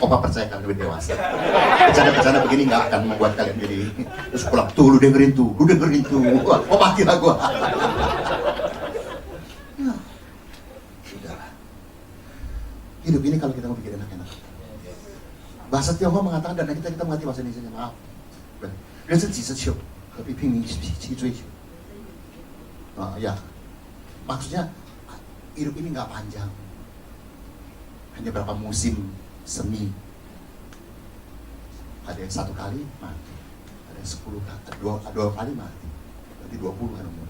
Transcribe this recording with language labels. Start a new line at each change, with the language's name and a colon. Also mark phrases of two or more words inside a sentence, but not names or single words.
Indonesian: Opa percaya kalian lebih dewasa. Bercanda-bercanda begini nggak akan membuat kalian jadi terus pulang tuh, lu dengerin tuh. Wah, oh mati lah gua. Ya, sudahlah. Hidup ini kalau kita mau bikin enak-enak. Bahasa Tionghoa mengatakan dan kita mengerti bahasa Indonesia. Maaf.
Chinese: 人生几十秋，何必拼命去追求？
Indonesian: ya, maksudnya hidup ini nggak panjang, hanya berapa musim semi. Ada yang 1 kali mati, ada yang 10 kali, dua kali mati, berarti 20 kan umur.